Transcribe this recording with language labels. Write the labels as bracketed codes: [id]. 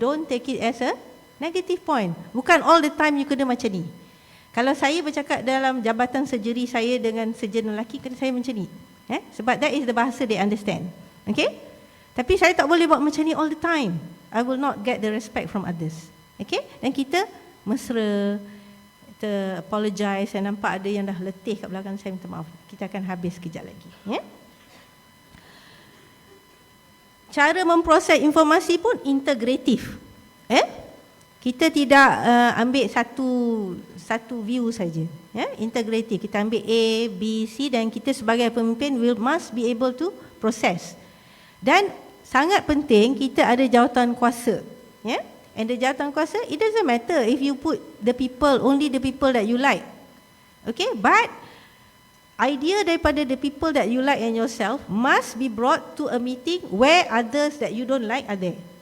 [en] Don't take it as a negative point. [ms] Bukan [en] all the time you [ms] kena macam ni. Kalau saya bercakap dalam jabatan surgery saya dengan surgeon lelaki, kena saya macam ni. Sebab [en] that is the bahasa they understand. Okay? [ms] Tapi saya tak boleh buat macam ni [en] all the time. I will not get the respect from others. [ms] Okay? Dan kita mesra, kita apologize. Saya nampak ada yang dah letih kat belakang, saya minta maaf. Kita akan habis kejap lagi. Ya? Cara memproses informasi pun integratif. Kita tidak ambil satu view saja. Integratif. Kita ambil A, B, C dan kita sebagai pemimpin [en] must be able to process. [ms] Dan sangat penting kita ada jawatan kuasa. [en] And the jawatan kuasa, it doesn't matter if you put only the people that you like. Okay, but idea daripada the people that you like and yourself must be brought to a meeting where others that you don't like are there.